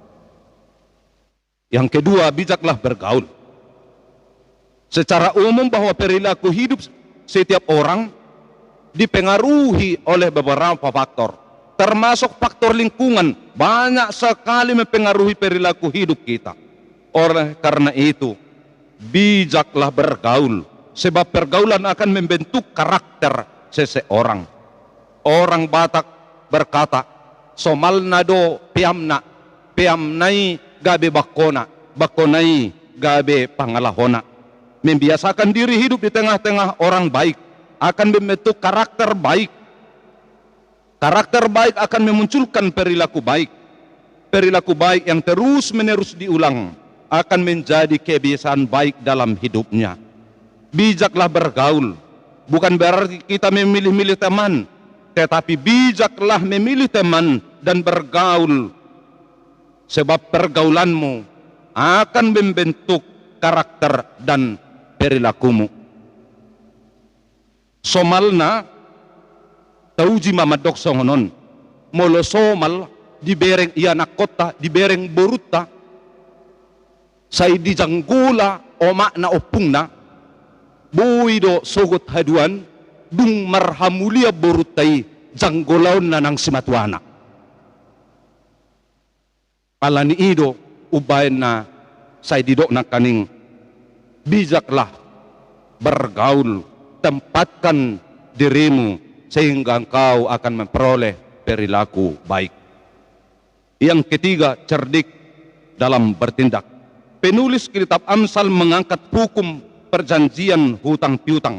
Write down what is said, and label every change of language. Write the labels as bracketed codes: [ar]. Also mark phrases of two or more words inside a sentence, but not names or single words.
[id] Yang kedua, bijaklah bergaul. Secara umum bahwa perilaku hidup setiap orang dipengaruhi oleh beberapa faktor, termasuk faktor lingkungan. Banyak sekali mempengaruhi perilaku hidup kita. Oleh karena itu, bijaklah bergaul, sebab pergaulan akan membentuk karakter seseorang. Orang Batak berkata, [bbc] somalnado piamnai gabe bakona, bakonai gabe pangalahona. [id] Membiasakan diri hidup di tengah-tengah orang baik akan membentuk karakter baik. Karakter baik akan memunculkan perilaku baik. Perilaku baik yang terus-menerus diulang akan menjadi kebiasaan baik dalam hidupnya. Bijaklah bergaul, bukan berarti kita memilih-milih teman, tetapi bijaklah memilih teman dan bergaul, sebab pergaulanmu akan membentuk karakter dan perilakumu. [bbc] Somalna tauji mamadok songonon, molo somal di bereng iya nakota, di bereng boruta, say di janggula o makna opungna buido sogot haduan dung marhamulia borutai janggolaon na ng simatuana. Alani ido ubayan na say didok na kaning [id] bijaklah bergaul, tempatkan dirimu sehingga engkau akan memperoleh perilaku baik. Yang ketiga, cerdik dalam bertindak. Penulis kitab Amsal mengangkat hukum perjanjian hutang piutang.